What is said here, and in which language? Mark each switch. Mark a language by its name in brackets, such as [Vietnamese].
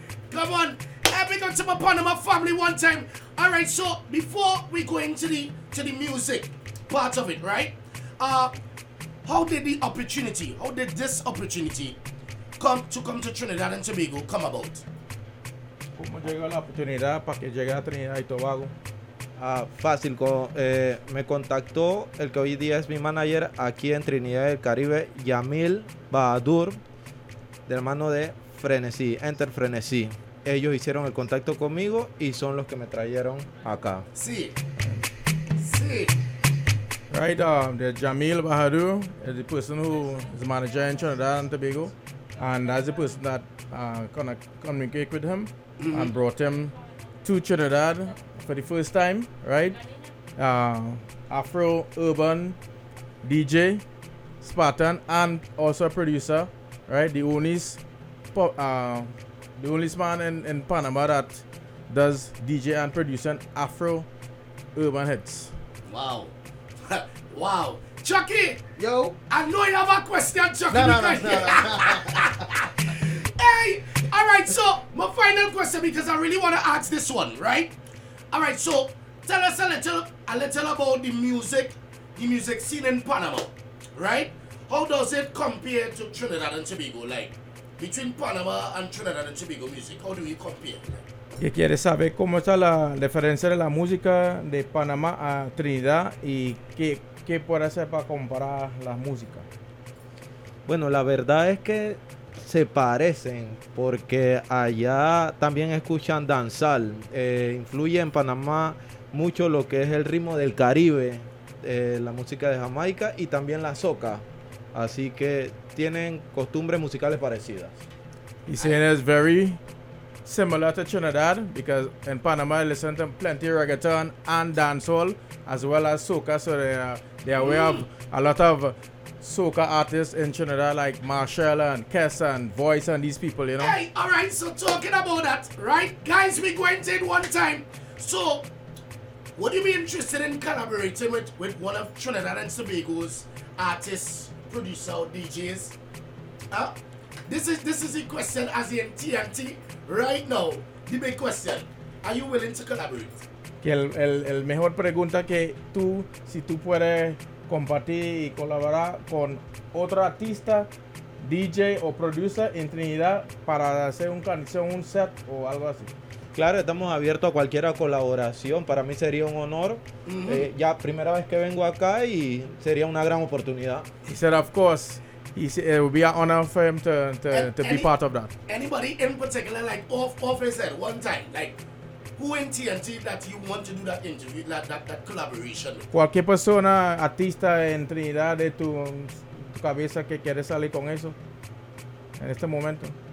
[English] Come on. Happy to my Panama family one time. All right, so before we go into the music part of it, right? How did the opportunity, how did this opportunity come to Trinidad and Tobago come about? [Spanish] Como llegó la oportunidad para que llegue a Trinidad y Tobago? Fácil, me contactó el que hoy día es mi manager aquí en Trinidad del Caribe, Yamil Bahadur, de la mano de Frenesí, Enter Frenesí. Ellos hicieron el contacto conmigo y son los que me trajeron acá. Sí. Sí. [English] Right, Jamil Bahadur is the person who is manager in Trinidad and Tobago. And that's the person that kind of communicate with him and brought him to Trinidad for the first time, right? Afro urban DJ, Spartan, and also a producer, right? The only man in Panama that does DJ and producing Afro urban hits. Wow. Wow. Chucky! Yo! I know you have a question, Chucky. No. Hey! Alright, so my final question, because I really want to ask this one, right? Alright, so tell us a little about the music scene in Panama, right? How does it compare to Trinidad and Tobago? Like, between Panama and Trinidad and Tobago music, how do we compare? [Spanish] Que quiere saber cómo está la diferencia de la música de Panamá a Trinidad y qué puede hacer para comparar las músicas. Bueno, la verdad es que se parecen porque allá también escuchan danzal. Influye en Panamá mucho lo que es el ritmo del Caribe, la música de Jamaica y también la soca. Así que tienen costumbres musicales parecidas. Y se es [English] very similar to Trinidad, because in Panama I listen to plenty of reggaeton and dancehall as well as soca, so they are aware of a lot of soca artists in Trinidad like Marshall and Kess and Voice and these people, you know. Hey, all right, so talking about that, right, guys, we going to it one time. So would you be interested in collaborating with one of Trinidad and Tobago's artists, producer, or DJs? This is the question as in TNT. Right now, the big question, are you willing to collaborate? [Spanish] Que el mejor pregunta que tú, si tú puedes compartir y colaborar con otro artista, DJ o producer en Trinidad para hacer una canción, un set o algo así. Claro, estamos abiertos a cualquier colaboración. Para mí sería un honor. Mm-hmm. Ya primera vez que vengo acá y sería una gran oportunidad. [English] He said, of course. It would be an honor for him to be part of that. Anybody in particular, like off his head, one time, like who in TNT that you want to do that interview, that collaboration? [Spanish] Cualquier persona, artista en Trinidad de tu cabeza que quiere salir con eso en este momento.